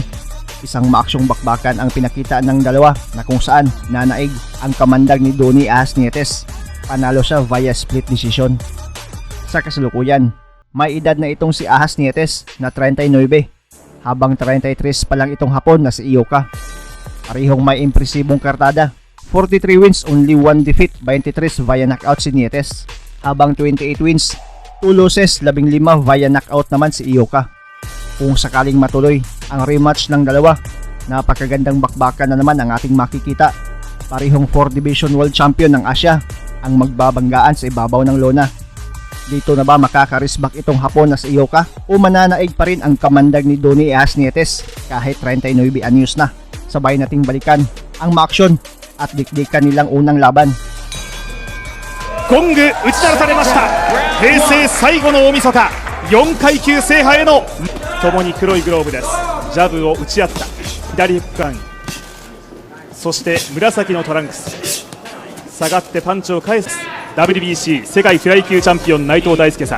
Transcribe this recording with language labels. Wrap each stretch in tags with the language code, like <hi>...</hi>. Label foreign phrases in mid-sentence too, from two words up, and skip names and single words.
<tl>Isang maaksyong bakbakan ang pinakita ng dalawa na kung saan nanaig ang kamandag ni Doni Ahas Nietes. Panalo siya</tl> <en>via split decision.</en> <tl>Sa kasalukuyan, may edad na itong si Ahas Nietes na 39 habang 33 pa lang itong Hapon na si Ioka. Parehong may impresibong kartada.</tl> <en>43 wins, only 1 defeat, 23 via knockout si Nietes. Habang 28 wins, 2 losses, 15 via knockout</en> <tl>naman si</tl> <en>Ioka.</en> <tl>Kung sakaling matuloy ang rematch ng dalawa, napakagandang bakbakan na naman ang ating makikita. Parehong 4</tl> <en>Division World Champion</en> <tl>ng Asia ang magbabanggaan sa ibabaw ng lona. Dito na ba makakarisbak itong Hapon na si Ioka o mananaig pa rin ang kamandag ni Doni Ahas Nietes kahit 39 anyos na? Sabay nating balikan ang maaksyon at dikdikan nilang unang laban.</tl> <ja>ゴング打ち鳴らされました。平成最後の大晦日、4階級制覇への共に黒いグローブです。ジャブを打ち合った左フックアン、そして紫のトランクス、下がってパンチを返す WBC 世界フライ級チャンピオン内藤大輔さん。</ja>